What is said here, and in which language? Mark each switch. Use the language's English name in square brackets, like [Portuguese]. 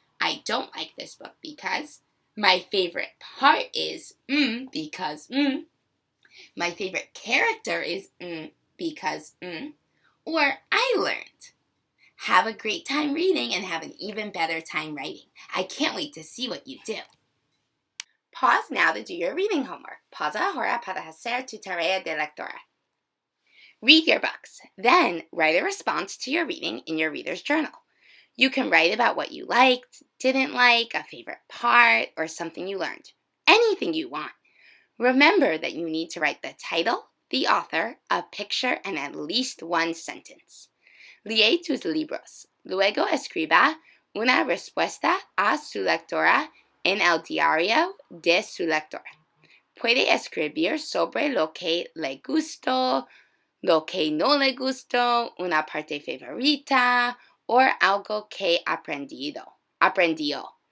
[English] I don't like this book because. My favorite part is, because. My favorite character is because or I learned. Have a great time reading and have an even better time writing. I can't wait to see what you do. Pause now to do your reading homework. [Spanish] Pausa ahora para hacer tu tarea de lectura. [English] Read your books. Then write a response to your reading in your reader's journal. You can write about what you liked, didn't like, a favorite part, or something you learned. Anything you want. Remember that you need to write the title, the author, a picture, and at least one sentence. [Spanish] Lee tus libros. Luego escriba una respuesta a su lectora en el diario de su lectora. Puede escribir sobre lo que le gustó, lo que no le gustó, una parte favorita, o algo que aprendió.